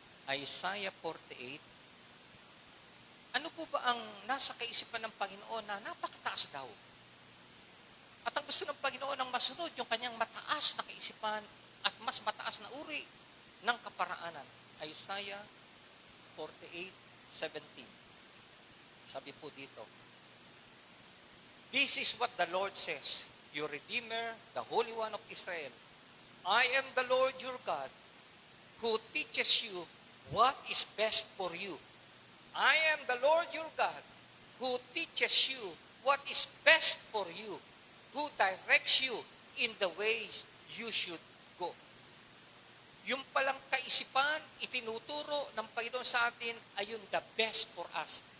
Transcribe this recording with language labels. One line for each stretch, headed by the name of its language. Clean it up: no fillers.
Filipino: Isaiah 48. Ano po ba ang nasa kaisipan ng Panginoon na napakataas daw? At ang gusto ng Panginoon ang masunod, yung kanyang mataas na kaisipan at mas mataas na uri ng kaparaanan. Isaiah 48:17. Sabi po dito,
English: this is what the Lord says, your Redeemer, the Holy One of Israel. I am the Lord your God, who teaches you what is best for you. I am the Lord your God, who teaches you what is best for you, who directs you in the ways you should go.
Filipino: Yung palang kaisipan, itinuturo ng Panginoon sa atin ay yung
English: the best for us.